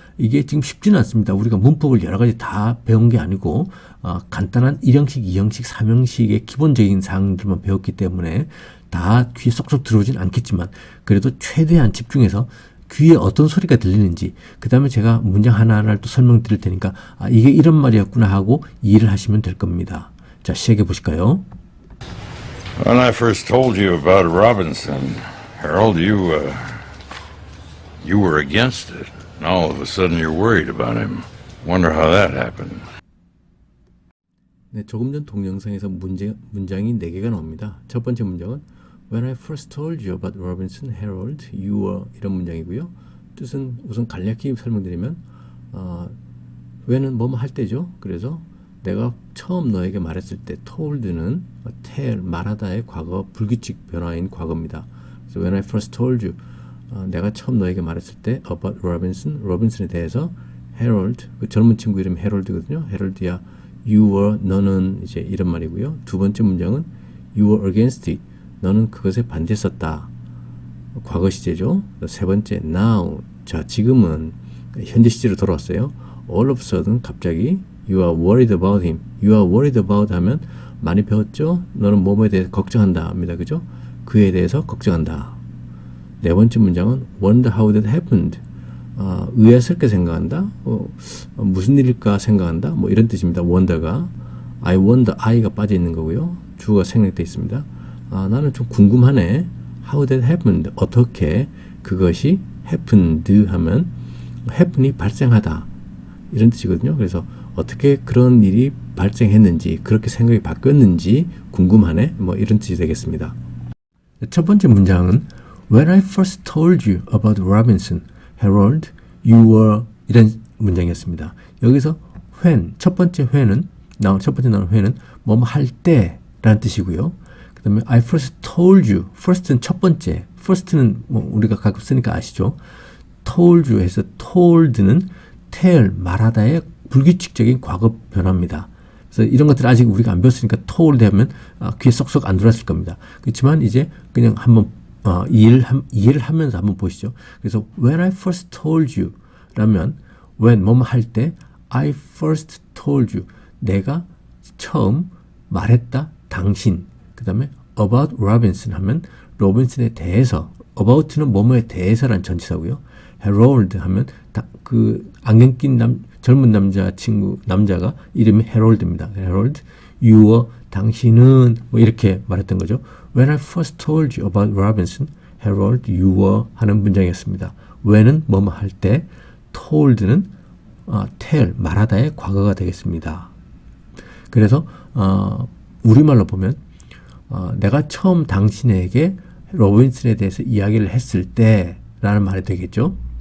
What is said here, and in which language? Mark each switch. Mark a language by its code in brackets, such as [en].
[ko] 이게 지금 쉽지는 않습니다. 우리가 문법을 여러 가지 다 배운 게 아니고 간단한 1형식, 2형식, 3형식의 기본적인 사항들만 배웠기 때문에 다 귀에 쏙쏙 들어오진 않겠지만 그래도 최대한 집중해서 귀에 어떤 소리가 들리는지 그 다음에 제가 문장 하나하나를 또 설명드릴 테니까 이게 이런 말이었구나 하고 이해를 하시면 될 겁니다. 자, 시작해 보실까요? [en] When I first told you about Robinson, Harold, you were against it. And all of a sudden you're worried about him. Wonder how that happened. [ko] 네, 조금 전 동영상에서 문장이 4개가 나옵니다. 첫 번째 문장은 [en] When I first told you about Robinson, Harold, you were [ko] 이런 문장이고요. 뜻은 우선 간략히 설명드리면 when은 뭐뭐 할 때죠. 그래서 내가 처음 너에게 말했을 때 told는 tell, 말하다의 과거 불규칙 변화인 과거입니다. 그래서 [en] when I first told you, [ko] 내가 처음 너에게 말했을 때 about Robinson, 로빈슨에 대해서 Harold, 그 젊은 친구 이름이 Harold거든요. Harold야 [en] you were, [ko] 너는 이제 이런 말이고요. 두 번째 문장은 [en] you were against it, [ko] 너는 그것에 반대했었다. 과거 시제죠. 세 번째 now, 자 지금은 현재 시제로 돌아왔어요. [en] all of a sudden [ko] 갑자기 [en] you are worried about him. you are worried about [ko] 하면 많이 배웠죠? 너는 뭐뭐에 대해서 걱정한다 합니다. 그죠? 그에 대해서 걱정한다. 네 번째 문장은 [en] wonder how that happened. [ko] 의아스럽게 생각한다. 무슨 일일까 생각한다. 뭐 이런 뜻입니다. wonder가 I wonder, I가 빠져 있는 거고요. 주어가 생략되어 있습니다. 나는 좀 궁금하네. [en] how that happened. [ko] 어떻게 그것이 happened 하면 happen이 발생하다. 이런 뜻이거든요. 그래서 어떻게 그런 일이 발생했는지, 그렇게 생각이 바뀌었는지 궁금하네. 뭐 이런 뜻이 되겠습니다. 첫 번째 문장은 [en] When I first told you about Robinson, Harold, you were [ko] 이런 문장이었습니다. 여기서 when, 첫 번째 when은 첫 번째 나온 when은 뭐뭐 할 때라는 뜻이고요. 그 다음에 [en] I first told you, [ko] first는 첫 번째, first는 뭐 우리가 가끔 쓰니까 아시죠? [en] told you [ko] 해서 told는 tell, 말하다의 불규칙적인 과거 변화입니다. 그래서 이런 것들 아직 우리가 안 배웠으니까 told 하면 귀에 쏙쏙 안 들어왔을 겁니다. 그렇지만 이제 그냥 한번 이해를 하면서 한번 보시죠. 그래서 [en] when I first told you [ko] 라면 when 뭐뭐 할 때 [en] I first told you [ko] 내가 처음 말했다 당신 그 다음에 about Robinson 하면 로빈슨에 대해서 about는 뭐뭐에 대해서란 전치사고요. Harold 하면 그 안경 낀 젊은 남자가 이름이 Harold입니다. Harold, [en] you were, [ko] 당신은 뭐 이렇게 말했던 거죠. [en] When I first told you about Robinson, Harold, you were [ko] 하는 문장이었습니다. when은 뭐뭐 할 때, told는 tell, 말하다의 과거가 되겠습니다. 그래서 우리말로 보면 내가 처음 당신에게 로빈슨에 대해서 이야기를 했을 때 라는 말이 되겠죠.